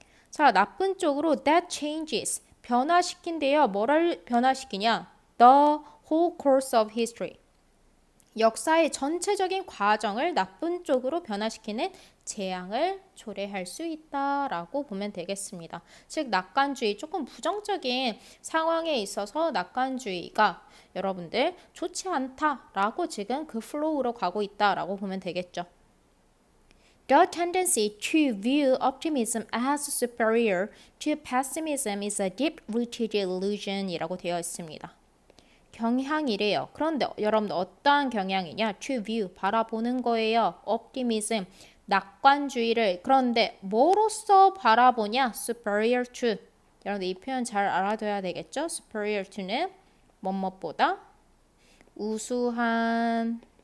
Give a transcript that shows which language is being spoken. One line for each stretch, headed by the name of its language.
Korean: 자, 나쁜 쪽으로
English: that changes,
Korean: 변화시킨대요. 뭐를 변화시키냐?
English: The whole course of history,
Korean: 역사의 전체적인 과정을 나쁜 쪽으로 변화시키는 재앙을 초래할 수 있다라고 보면 되겠습니다. 즉 낙관주의 조금 부정적인 상황에 있어서 낙관주의가 여러분들 좋지 않다라고 지금 그 플로우로 가고 있다라고 보면 되겠죠.
English: The tendency to view optimism as superior to pessimism is a deep-rooted illusion
Korean: 이라고 되어 있습니다. 경향이래요. 그런데 여러분들 어떠한 경향이냐?
English: To view,
Korean: 바라보는 거예요. optimism, 낙관주의를. 그런데 뭐로써 바라보냐?
English: superior to.
Korean: 여러분들 이 표현 잘 알아둬야 되겠죠? superior to는 뭐뭐보다 우수한.